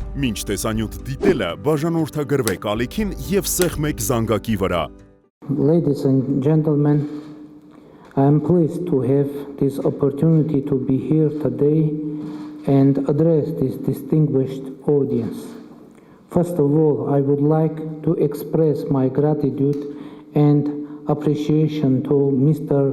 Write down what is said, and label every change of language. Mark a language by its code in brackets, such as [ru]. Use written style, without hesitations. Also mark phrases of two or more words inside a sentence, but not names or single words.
[hy] Մինչ տեսանյութ դիտելը բաժանորդագրվեք ալիքին և սեղմեք զանգակի վրա։ [en] Ladies and gentlemen, I am pleased to have this opportunity to be here today and address this distinguished audience. First of all, I would like to express my gratitude and appreciation to Mr.